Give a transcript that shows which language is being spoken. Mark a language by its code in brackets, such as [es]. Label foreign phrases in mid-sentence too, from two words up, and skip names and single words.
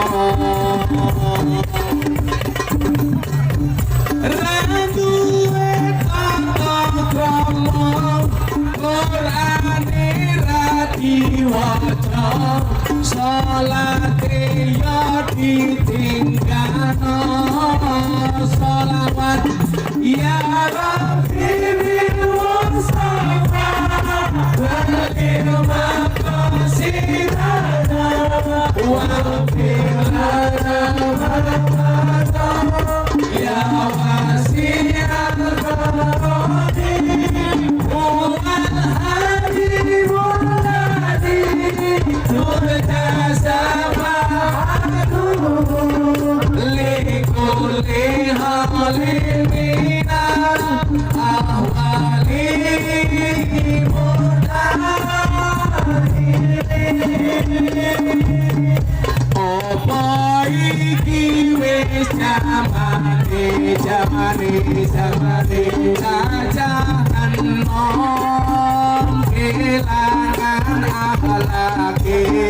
[jv] Randuwe tata krama, Qur'ane ra diwaca, salate ya ditinggalno, sholawat [ar] يا رب بالمصطفى بلغ مقاصدنا واغفر لنا يا واسع الكرم هو الحليم الذي ترجى سحائبه لكل حال من الأحوال مظاهر. [jv] Apa iki wis jamane cacahan nom kelangan akhlake.